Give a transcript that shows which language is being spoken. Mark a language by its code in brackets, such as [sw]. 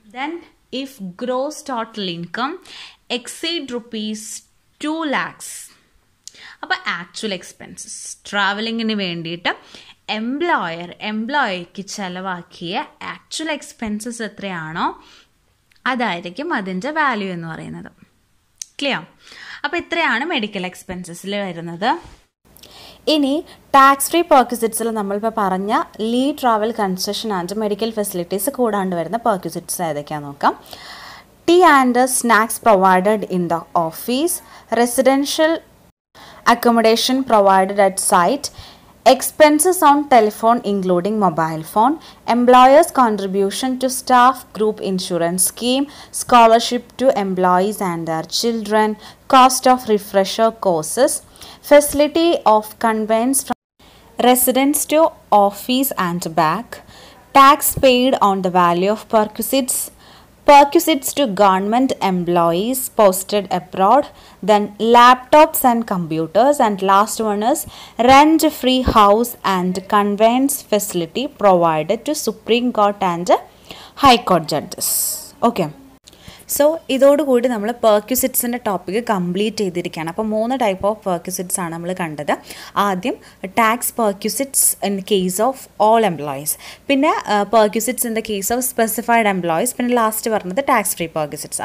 [en] then if gross total income exceed ₹2 lakhs, [ml] അപ്പോൾ actual expenses ട്രാവലിങ്ങിന് വേണ്ടിയിട്ട് എംപ്ലോയിക്ക് ചെലവാക്കിയ actual expenses എത്രയാണോ അതായിരിക്കും അതിൻ്റെ വാല്യൂ എന്ന് പറയുന്നത്. ക്ലിയർ? അപ്പോൾ ഇത്രയാണ് മെഡിക്കൽ എക്സ്പെൻസസിൽ വരുന്നത്. ഇനി ടാക്സ് ഫ്രീ പെർക്വിസിറ്റ്സിൽ നമ്മളിപ്പോൾ പറഞ്ഞ leave travel concession and medical facilities കൂടാണ്ട് വരുന്ന പെർക്വിസിറ്റ്സ് ഏതൊക്കെയാണെന്ന് നോക്കാം. [en] Tea and snacks provided in the office, residential accommodation provided at site, expenses on telephone including mobile phone, employers' contribution to staff group insurance scheme, scholarship to employees and their children, cost of refresher courses, facility of conveyance from residence to office and back, tax paid on the value of perquisites to government employees posted abroad, then laptops and computers, and last one is rent free house and conveyance facility provided to Supreme Court and High Court judges. [ml] Okay, so ഇതോടുകൂടി നമ്മൾ പെർക്വിസിറ്റ്സിൻ്റെ topic complete ചെയ്തിരിക്കുകയാണ്. അപ്പോൾ 3 type of പെർക്വിസിറ്റ്സ് ആണ് നമ്മൾ കണ്ടത്. ആദ്യം [en] tax perquisites in case of all employees, [ml] പിന്നെ [en] perquisites in the case of specified employees, [ml] പിന്നെ ലാസ്റ്റ് പറഞ്ഞത് ടാക്സ് ഫ്രീ പെർക്വിസിറ്റ്സ്.